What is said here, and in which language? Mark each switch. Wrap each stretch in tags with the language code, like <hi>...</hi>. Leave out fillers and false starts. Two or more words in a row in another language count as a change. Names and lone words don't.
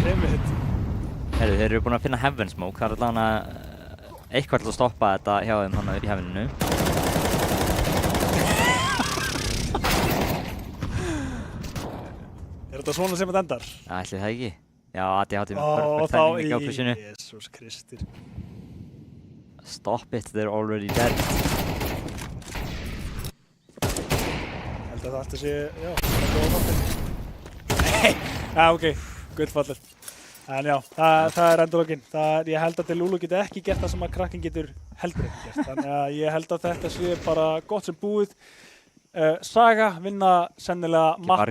<is>Heyrðu, þeir eru búin að finna Heaven Smoke, það er allavega eitthvað til að stoppa þetta hjá þeim hann í heaveninu. Er þetta svona sem þetta endar? Ætli það ekki. Já, ADHD með</is> <en>perfect timing</en> <is>á pushinu. Jesús Kristur.</is> <en>Stop it, they're already dead.</en> <is>Held að það alltaf sé, já, það er góða fallið. Nei, ok, gullfallið. En já, það er endurlokkin. Ég held að Delulu geti ekki gert það sem að krakken getur heldur ekki gert. Þannig að ég held að þetta sé bara gott sem búið. Saga vinna sennilega mappið.</is>